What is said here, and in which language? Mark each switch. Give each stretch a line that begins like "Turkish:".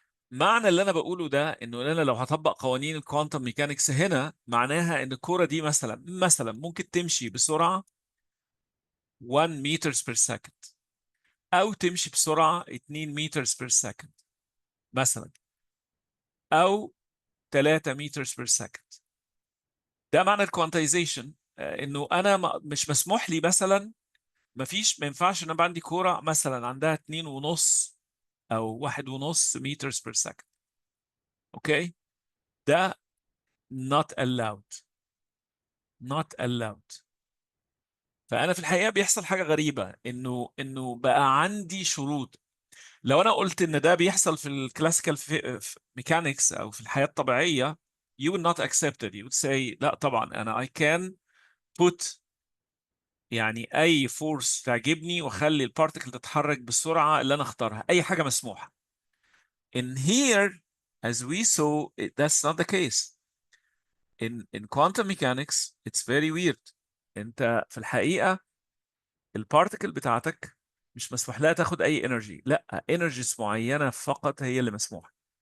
Arabic: معنى اللي انا بقوله ده انه انا لو هطبق قوانين الكوانتم ميكانكس هنا، معناها ان الكرة دي مثلا ممكن تمشي بسرعة
English: 1 meters per second،
Arabic: او تمشي بسرعة
English: 2 meters per second
Arabic: مثلا، او
English: 3 meters per second.
Arabic: ده معنى الكوانتايزيشن، انه انا مش مسموح لي مثلا، ما ينفعش ان انا عندي كوره مثلا عندها 2.5 او
English: 1.5 meters per second.
Arabic: اوكي، ده
English: not allowed. not allowed.
Arabic: فانا في الحقيقه بيحصل حاجه غريبه، انه بقى عندي شروط. لو انا قلت ان ده بيحصل في الكلاسيكال ميكانكس او في الحياه الطبيعيه،
English: you will not accept it. You would say
Arabic: لا طبعا انا
English: I can put
Arabic: يعني اي فورس تعجبني واخلي البارتكل تتحرك بالسرعه اللي انا اختارها، اي حاجه مسموحه.
English: In here, as we saw, that's not the case. In quantum mechanics, it's very weird.
Arabic: انت في الحقيقه البارتكل بتاعتك مش مسموح لها تاخد اي انرجي، لا انرجيز معينه فقط هي اللي مسموحه.